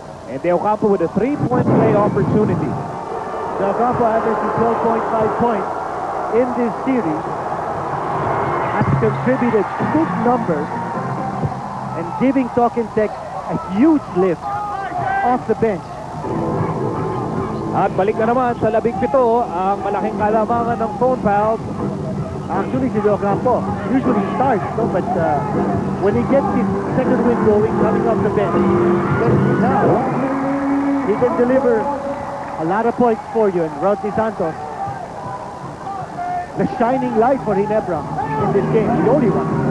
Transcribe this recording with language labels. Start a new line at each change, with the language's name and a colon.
English: And Del Campo with a 3-point play opportunity. Del Campo averaging 12.5 points in this series, has contributed big numbers and giving Talking Text a huge lift off the bench.
Filipino: At balik na naman sa 17 ang malaking kalamangan ng phone fouls.
English: Actually,
Filipino: si
English: Del Campo usually starts, no? But when he gets his second wind going, coming off the bench, now He can deliver a lot of points for you. And Rodney Santos, the shining light for Ginebra in this game, the only one.